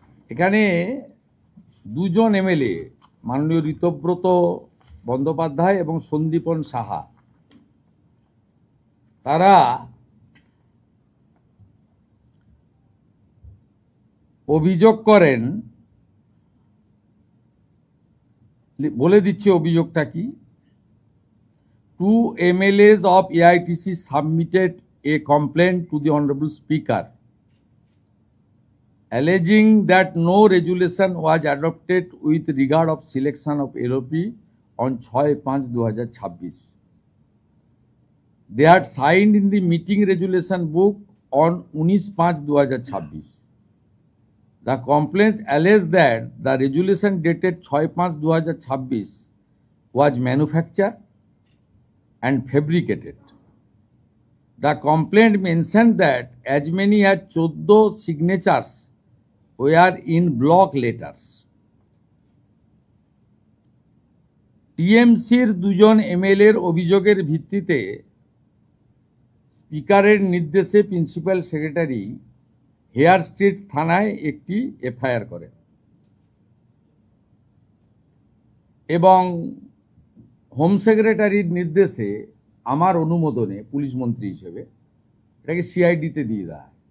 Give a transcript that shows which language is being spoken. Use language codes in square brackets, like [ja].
[bn] এখানে 2জন এমএলএ মাননীয় ঋতব্রত বন্দ্যোপাধ্যায় এবং সন্দীপন সাহা, তারা অভিযোগ করেন, বলে দিচ্ছি অভিযোগটা কি। [en] 2 MLAs of AITC submitted a complaint to the Honorable Speaker alleging that no resolution was adopted with regard of selection of LOP on 6/5/2026. They had signed in the meeting resolution book on 19/5/2026. The complaint alleged that the resolution dated 6/5/2026 was manufactured and fabricated. The complaint mentioned that as many as 14 signatures were in block letters. [bn] টিএমসির 2জন এমএলএর অভিযোগের ভিত্তিতে স্পিকারের নির্দেশে principal secretary hair street থানায় একটি FIR করেন এবং home সেক্রেটারির নির্দেশে আমার অনুমোদনে পুলিশ মন্ত্রী হিসেবে এটাকে সিআইডিতে দিয়ে দেয়।